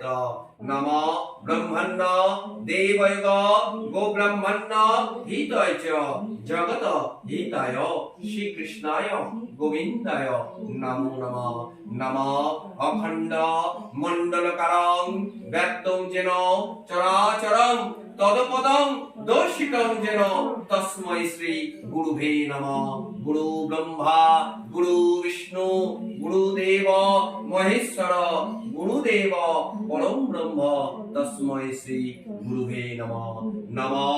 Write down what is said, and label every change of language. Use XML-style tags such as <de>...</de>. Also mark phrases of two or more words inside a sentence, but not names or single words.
<sa>নমঃ ব্রহ্মণ্য দেবৈব গোব্রহ্মণ্য হিতায় চ জগত হিতায় শ্রীকৃষ্ণায় গোবিন্দায় নমো নমঃ। নমঃ অখণ্ড মণ্ডলকারং ব্যক্তং যেন চরাচরং তদপদং দর্শিতং যেন তস্मै শ্রী গুরুভে নমঃ। গুরু ব্রহ্মা গুরু বিষ্ণু গুরুদেব মহেশ্বর গুরুদেব পরম ব্রহ্ম তস্मै শ্রী গুরুভে নমঃ।</sa>